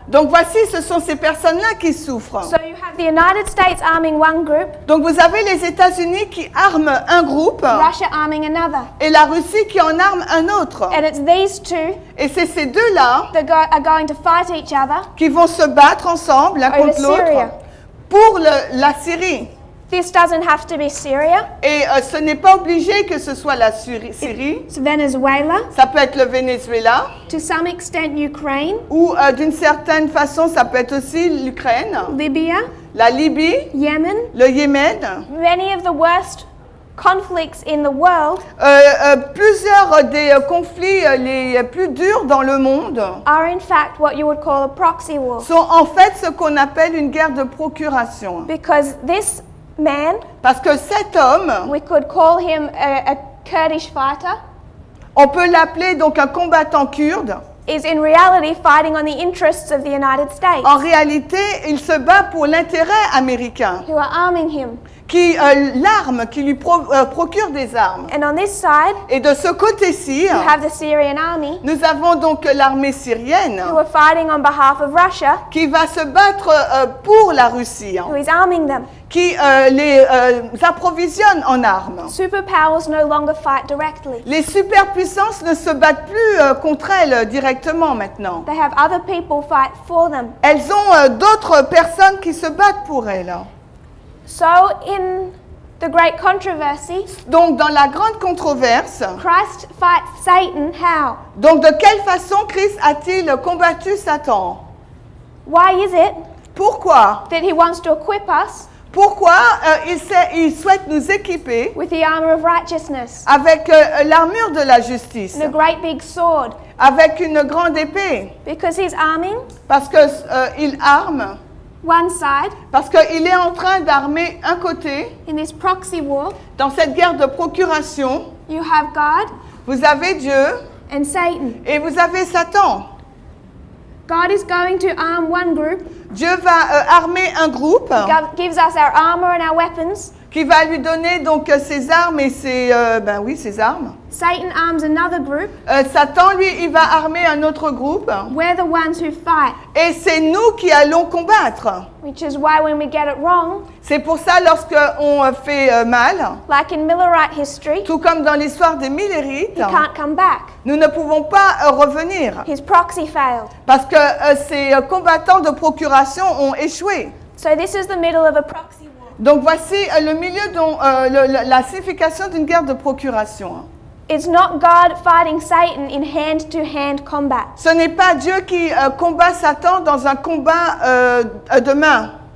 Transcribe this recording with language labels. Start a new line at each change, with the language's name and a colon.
French: Donc voici, ce sont ces personnes-là qui souffrent.
English: So you have the United States arming one group,
French: Donc vous avez les États-Unis qui arment un groupe
English: Russia arming another.
French: et la Russie qui en arme un autre.
English: And it's these two
French: Et c'est ces deux-là
English: that are going to fight each other.
French: qui vont se battre ensemble l'un
English: Over
French: contre l'autre
English: Syria.
French: pour la Syrie.
English: This doesn't have to be Syria.
French: Et ce n'est pas obligé que ce soit la Syrie.
English: It's Venezuela,
French: Ça peut être le Venezuela
English: to some extent Ukraine,
French: ou d'une certaine façon ça peut être aussi l'Ukraine,
English: Libya,
French: la Libye,
English: Yemen.
French: le Yémen.
English: Many of the worst conflicts in the world
French: Plusieurs des conflits les plus durs dans le monde
English: are in fact what you would call a proxy war.
French: sont en fait ce qu'on appelle une guerre de procuration.
English: Because this man,
French: Parce que cet homme,
English: we could call him Kurdish fighter,
French: on peut l'appeler donc un combattant kurde.
English: is in reality fighting on the interests of the United States,
French: En réalité, il se bat pour l'intérêt américain,
English: who are arming him.
French: qui l'arme, qui lui procure des armes.
English: And on this side,
French: Et de ce côté-ci,
English: you have the Syrian army,
French: nous avons donc l'armée syrienne
English: who are fighting on behalf of Russia,
French: qui va se battre pour la Russie,
English: who is arming them.
French: qui les approvisionne en armes.
English: Superpowers no longer fight directly.
French: Les superpuissances ne se battent plus contre elles directement maintenant.
English: They have other people fight for them.
French: Elles ont d'autres personnes qui se battent pour elles.
English: So in the great controversy,
French: Donc dans la grande controverse,
English: Christ fights Satan how?
French: donc de quelle façon Christ a-t-il combattu Satan?
English: Why is it
French: Pourquoi?
English: that he wants to equip us
French: Pourquoi il souhaite nous équiper
English: with the armor of righteousness
French: avec l'armure de la justice,
English: and a great big sword?
French: avec une grande épée?
English: Because he's arming
French: Parce que il arme,
English: one side
French: parce qu'il est en train d'armer un côté.
English: in this proxy war.
French: Dans cette guerre de procuration,
English: You have God
French: vous avez Dieu
English: and Satan.
French: et vous avez Satan.
English: God is going to arm one group,
French: Dieu va armer un groupe
English: gives us our armor and our weapons.
French: qui va lui donner donc ses armes et ses armes.
English: Satan arms another group.
French: Satan, lui, il va armer un autre groupe.
English: We're the ones who fight,
French: Et c'est nous qui allons combattre.
English: which is why when we get it wrong,
French: C'est pour ça, lorsqu'on fait mal,
English: like in Millerite history,
French: tout comme dans l'histoire des Millérites,
English: he can't come back.
French: nous ne pouvons pas revenir.
English: His proxy failed.
French: Parce que ces combattants de procuration ont échoué.
English: So this is the middle of a proxy war.
French: Donc voici le milieu dont la signification d'une guerre de procuration.
English: It's not God fighting Satan in hand-to-hand combat.
French: Ce n'est pas Dieu qui combat Satan dans un combat de main.